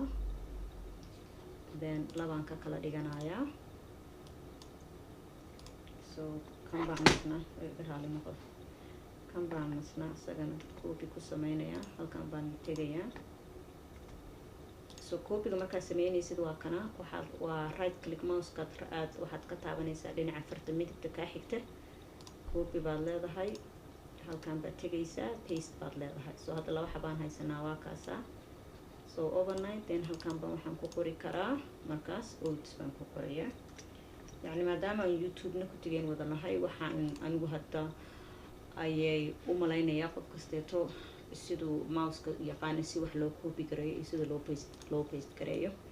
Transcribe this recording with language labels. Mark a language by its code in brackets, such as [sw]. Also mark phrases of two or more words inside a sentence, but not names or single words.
[so] Then labaan ka kala dhiganayaa. So kan baan masna raali noqo, kan baan masna isagana copy ku sameynayaa, halkan baan tegayaa. So copyga markaa sameynaysid waa kana, waa [en] right click mouse [so] ka waxaad ka taabanaysaa dhinaca farta midigta ka xigta. Copy baad leedahay, halkan baad tegaysaa, paste baad leedahay. So hadda laba xabaan haysanaa waa kaasa. [en] So overnight then [so] halkan baan waxaan ku qori karaa markaas oats baan ku qorayaa. Yani maadaama aan YouTube-na ku tegeen wada nahay, waxaan anigu hadda ayay u malaynayaa qof kasteeto siduu mouse-ka yaqaan si wax loo copy gareeyo iyo sida loo paste gareeyo.